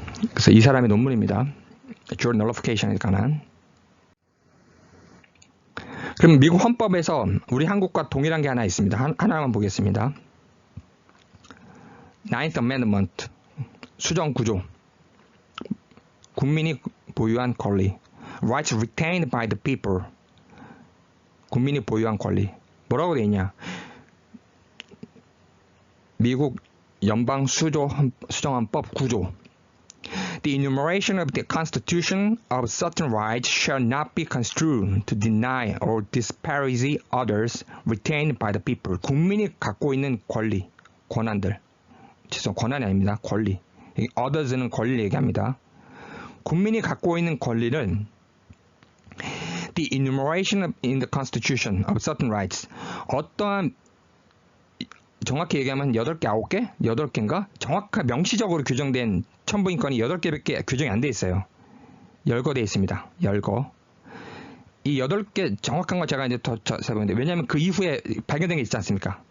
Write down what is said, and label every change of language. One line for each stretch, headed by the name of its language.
Korean: 그래서 이 사람의 논문입니다. Jury nullification에 관한. 그럼 미국 헌법에서 우리 한국과 동일한 게 하나 있습니다. 하나만 보겠습니다. Ninth Amendment 수정 구조. 국민이 보유한 권리.
English: Rights retained by the people.
Korean: 국민이 보유한 권리. 뭐라고 돼 있냐? 미국 연방 수정헌법 9조.
English: The enumeration of the Constitution of certain rights shall not be construed to deny or disparage others retained by the people.
Korean: 국민이 갖고 있는 권리, 권한들. 권한이 아닙니다. 권리. others는 권리를 얘기합니다. 국민이 갖고 있는 권리를
English: The enumeration in the Constitution of certain rights.
Korean: 어떠한 정확히 얘기하면 8개, 9개? 8개인가? 정확한 명시적으로 규정된 천부인권이 8개밖에 규정이 안 돼 있어요. 열거돼 있습니다. 열거. 이 8개 정확한 거 제가 이제 더 세보는데 왜냐하면 그 이후에 발견된 게 있지 않습니까?